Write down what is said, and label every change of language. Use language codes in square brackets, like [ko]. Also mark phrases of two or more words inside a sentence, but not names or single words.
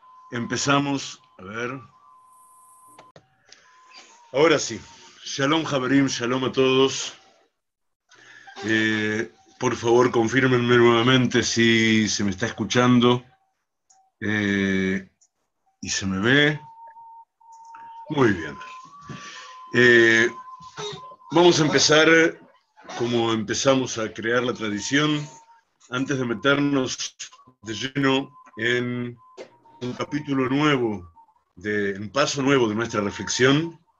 [es] Empezamos, a ver. Ahora sí. [he] שלום חברים, [es] shalom a todos. Por favor, confírmenme nuevamente si se me está escuchando y se me ve. Muy bien. Vamos a empezar como empezamos a crear la tradición, antes de meternos de lleno en un capítulo nuevo, un paso nuevo de nuestra reflexión.